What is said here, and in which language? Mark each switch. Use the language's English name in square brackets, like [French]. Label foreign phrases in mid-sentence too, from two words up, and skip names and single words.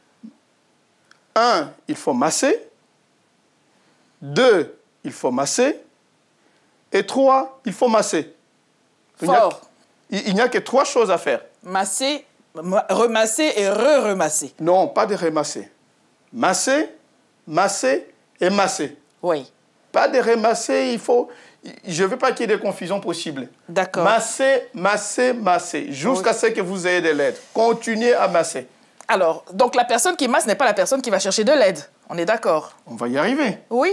[French] 1, il faut masser. 2, il faut masser. Et 3, il faut masser. Fort. Il n'y a que 3 choses à faire. Masser, remasser et re-remasser. Non, pas de remasser. Masser, masser et masser. Oui. Pas de remasser, il faut... Je ne veux pas qu'il y ait de confusion possible. D'accord. Masser, masser, masser, jusqu'à ce que vous ayez de l'aide. Continuez à masser. Alors, donc la personne qui masse n'est pas la personne qui va chercher de l'aide. On est d'accord? On va y arriver. Oui.